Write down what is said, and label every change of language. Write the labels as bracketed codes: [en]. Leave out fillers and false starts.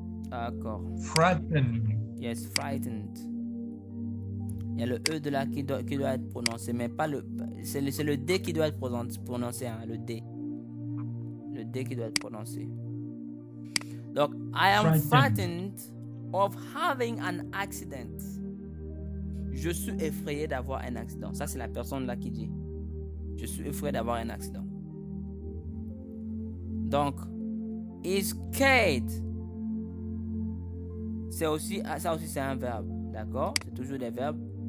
[fr] D'accord. [en] Frightened. Yes, frightened. [fr] Il y a le E de là qui doit être prononcé, mais pas le... C'est le D qui doit être prononcé, hein, le D. Le D qui doit être prononcé. [en] Donc, I am frightened of having an accident. [fr] Je suis effrayé d'avoir un accident. Ça, c'est la personne là qui dit. Je suis effrayé d'avoir un accident. [en] Donc, is scared. [fr] Ça aussi, c'est un verbe. D'accord? C'est toujours des verbes.